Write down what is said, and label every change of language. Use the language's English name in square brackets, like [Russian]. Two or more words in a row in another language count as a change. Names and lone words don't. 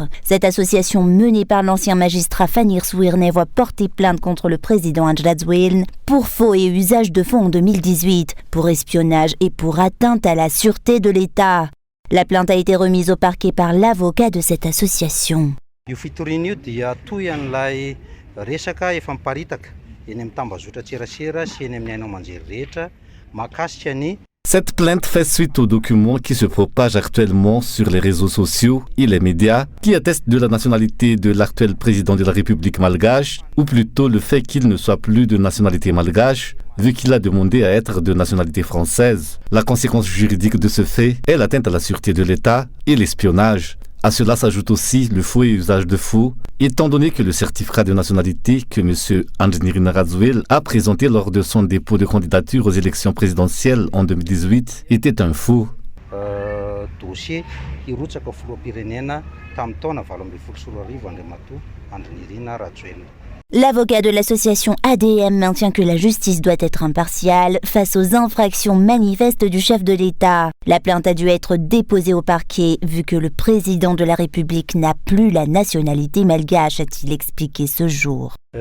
[French] Cette association menée par l'ancien magistrat Fanir Souirne voit porter plainte contre le président Angela Zuelna pour faux et usage de faux en 2018, pour espionnage et pour atteinte à la sûreté de l'État. La plainte a été remise au parquet par l'avocat de cette association. [Malagasy] Io fitoriana io dia toy an'ilay resaka efa miparitaka eny amin'ny tambazotra-tserasera sy eny amin'ny haino aman-jery rehetra mahakasika ny. [French] Cette plainte fait suite aux documents qui se propagent actuellement sur les réseaux sociaux et les médias qui attestent de la nationalité de l'actuel président de la République malgache, ou plutôt le fait qu'il ne soit plus de nationalité malgache, vu qu'il a demandé à être de nationalité française. La conséquence juridique de ce fait est l'atteinte à la sûreté de l'État et l'espionnage. À cela s'ajoute aussi le faux et usage de faux, étant donné que le certificat de nationalité que M. Angela Zuelna a présenté lors de son dépôt de candidature aux élections présidentielles en 2018 était un faux. [Malagasy] Dossier hirotsaka filoham-pirenena tamin'ny taona 2024 Andriamatoa Andrinirina Rajoelina. [French] L'avocat de l'association ADM maintient que la justice doit être impartiale face aux infractions manifestes du chef de l'État. La plainte a dû être déposée au parquet vu que le président de la République n'a plus la nationalité malgache, a-t-il expliqué ce jour.